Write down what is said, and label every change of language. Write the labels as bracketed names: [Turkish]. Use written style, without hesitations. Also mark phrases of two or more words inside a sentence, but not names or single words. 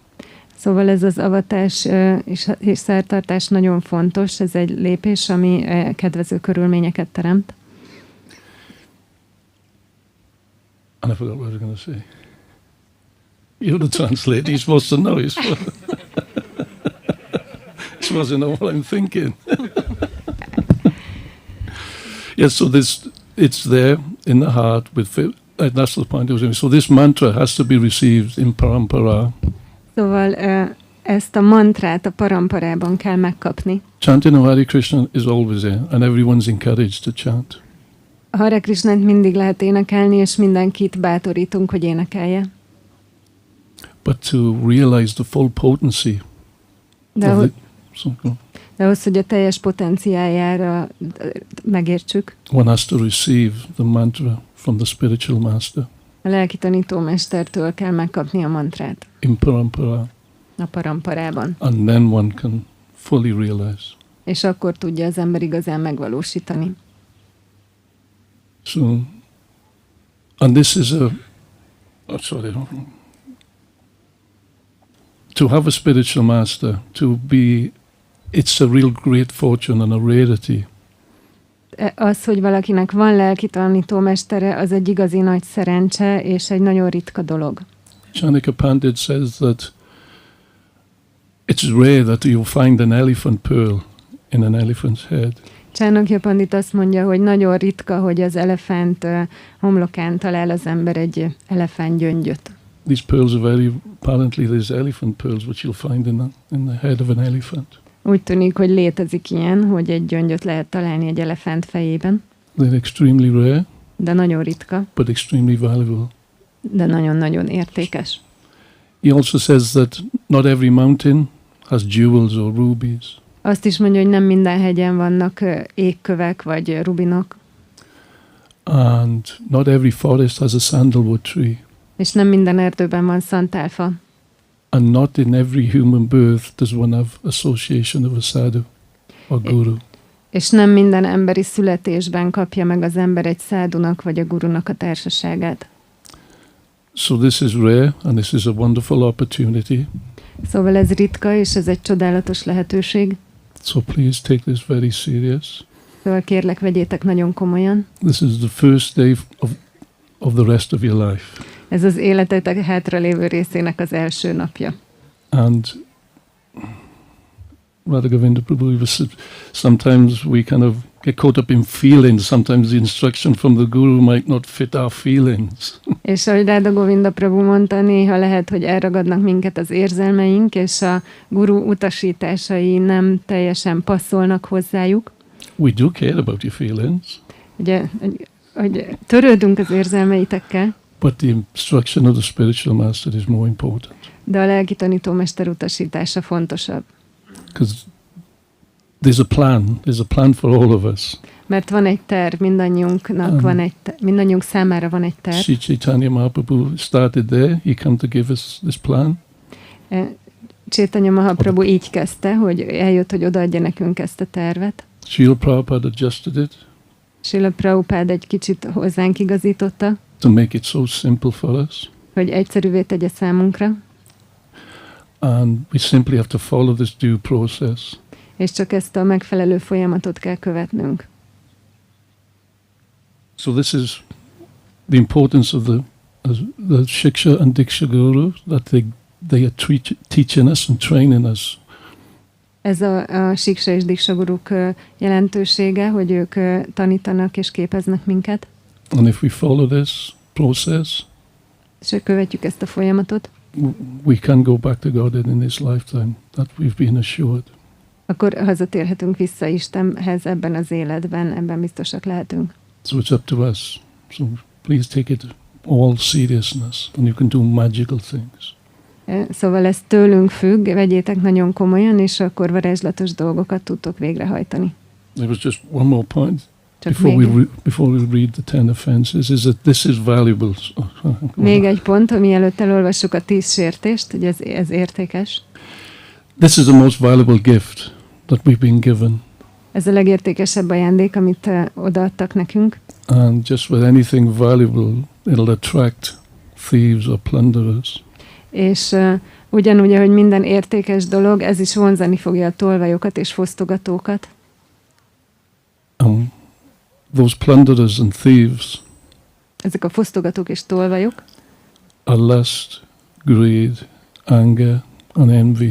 [Hungarian] Szóval ez az avatás és szertartás nagyon fontos, ez egy lépés, ami kedvező körülményeket teremt. [English] And I forgot what I was going to say. You're the translator, you're supposed to know. You're supposed to know what I'm thinking. Yes, so it's there in the heart that's the point I was saying. So this mantra has to be received in parampara. [Hungarian] Szóval ezt a mantrát a paramparában kell megkapni. [English] Chanting of Hare Krishna is always there, and everyone's encouraged to chant. [Hungarian] A Hare Krishnát mindig lehet énekelni, és mindenkit bátorítunk, hogy énekelje. [English] But to realize the full potency [Hungarian] de ahhoz, hogy a teljes potenciáljára megértsük, [English] one has to receive the mantra from the spiritual master. [Hungarian] A lelki tanítómestertől kell megkapni a mantrát. [English] In parampara. [Hungarian] A paramparában. [English] And then one can fully realize. [Hungarian] És akkor tudja az ember igazán megvalósítani. [English] So, and this is to have a spiritual master, it's a real great fortune and a rarity. [Hungarian] Az, hogy valakinek van lelki tanítómestere, az egy igazi nagy szerencse, és egy nagyon ritka dolog. [English] Chanaka Pandit says that it's rare that you'll find an elephant pearl in an elephant's head. [Hungarian] Csánakya Pandit azt mondja, hogy nagyon ritka, hogy az elefánt homlokán talál az ember egy elefánt gyöngyöt. [English] These pearls are apparently there's elephant pearls which you'll find in the head of an elephant. [Hungarian] Úgy tűnik, hogy létezik ilyen, hogy egy gyöngyöt lehet találni egy elefánt fejében. [English] They're extremely rare, [Hungarian] De nagyon ritka, [English] but extremely valuable. [Hungarian] de nagyon-nagyon értékes. [English] He also says that not every mountain has jewels or rubies. [Hungarian] Azt is mondja, hogy nem minden hegyen vannak égkövek vagy rubinok, [English] And not every forest has a sandalwood tree. [Hungarian] és nem minden erdőben van szantálfa. [English] And not in every human birth does one have association of a sadhu or guru. [Hungarian] És nem minden emberi születésben kapja meg az ember egy szádunak vagy a gurunak a társaságát. [English] So this is rare, and this is a wonderful opportunity. [Hungarian] Szóval ez ritka, és ez egy csodálatos lehetőség. [English] So please take this very serious. [Hungarian] Szóval kérlek, vegyétek nagyon komolyan. [English] This is the first day of the rest of your life. [Hungarian] Ez az életetek hátralévő részének az első napja. [English] And Radha Govinda Prabhu, sometimes we kind of get caught up in feelings. Sometimes the instruction from the guru might not fit our feelings. [Hungarian] És ahogy Radha Govinda Prabhu mondta, néha lehet, hogy elragadnak minket az érzelmeink, és a guru utasításai nem teljesen passzolnak hozzájuk. [English] We do care about your feelings. [Hungarian] Ugye, hogy törődünk az érzelmeitekkel, [English] But the instruction of the spiritual master is more important. [Hungarian] de a lelki tanítómester utasítása fontosabb. [English] Because there's a plan for all of us. [Hungarian] Mert van egy terv, mindannyiunk számára van egy terv. [English] Sri Chaitanya Mahaprabhu started there. He came to give us this plan. [Hungarian] Chaitanya Mahaprabhu így kezdte, hogy eljött, hogy odaadja nekünk ezt a tervet. [English] Srila Prabhupada adjusted it. [Hungarian] Srila Prabhupada egy kicsit hozzánk igazította, [English] To make it so simple for us. [Hungarian] hogy egyszerűvé tegye számunkra, [English] And we simply have to follow this due process. [Hungarian] és csak ezt a megfelelő folyamatot kell követnünk. [English] So this is the importance of the Shiksha and Diksha Guru, that they are teaching us and training us. [Hungarian] Ez a Siksa és Diksa guruk jelentősége, hogy ők tanítanak és képeznek minket, [English] And if we follow this process, [Hungarian] és hogy követjük ezt a folyamatot, [English] we can go back to God in this lifetime. That we've been assured. [Hungarian] akkor hazatérhetünk vissza Istenhez ebben az életben, ebben biztosak lehetünk. [English] So it's up to us. So please take it all seriousness, and you can do magical things. [Hungarian] Szóval ez tőlünk függ, vegyétek nagyon komolyan, és akkor varázslatos dolgokat tudtok végrehajtani. [English] There was just one more point [Hungarian] Csak [English] before we read the 10 offenses, is that this is valuable. [Hungarian] Még egy pont, mielőtt elolvassuk a 10 sértést, hogy ez értékes. [English] This is the most valuable gift that we've been given. [Hungarian] Ez a legértékesebb ajándék, amit odaadtak nekünk. [English] And just with anything valuable, it'll attract thieves or plunderers. [Hungarian] És ugyanúgy, ahogy minden értékes dolog, ez is vonzani fogja a tolvajokat és fosztogatókat. [English] Those plunderers and thieves [Hungarian] Ezek a fosztogatók és tolvajok [English] are lust, greed, anger, and envy.